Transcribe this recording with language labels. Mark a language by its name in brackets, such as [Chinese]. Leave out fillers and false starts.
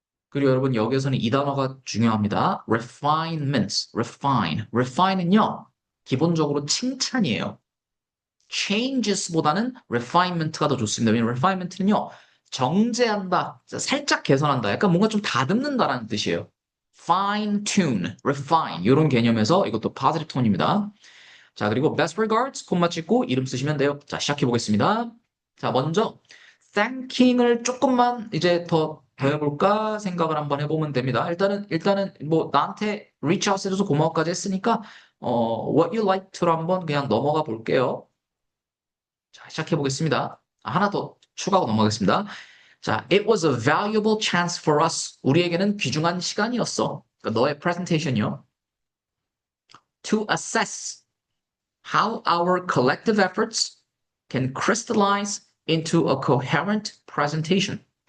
[Korean] 그리고 여러분 여기에서는 이 단어가 중요합니다. [English] refinements, refine. [Korean] refine은요, 기본적으로 칭찬이에요. changes보다는 refinement가 더 좋습니다. 왜냐면 refinement는요, 정제한다, 살짝 개선한다, 약간 뭔가 좀 다듬는다라는 뜻이에요. [English] fine tune, refine [Korean] 이런 개념에서 이것도 [English] positive tone입니다. [Korean] 자, 그리고 [English] best regards [Korean] 콤마 찍고 이름 쓰시면 돼요. 자, 시작해 보겠습니다. 자, 먼저 thanking을 조금만 이제 더 해볼까 생각을 한번 해보면 됩니다. 일단은 뭐 나한테 reach out 해줘서 고마워까지 했으니까 [English] what you like to [Korean] 로 한번 그냥 넘어가 볼게요. 자, 시작해 보겠습니다. 하나 더 추가하고 넘어가겠습니다. [English] 자, it was a valuable chance for us. [Korean] 우리에게는 귀중한 시간이었어. 그러니까 너의 presentation이요. [English] To assess how our collective efforts can crystallize into a coherent presentation.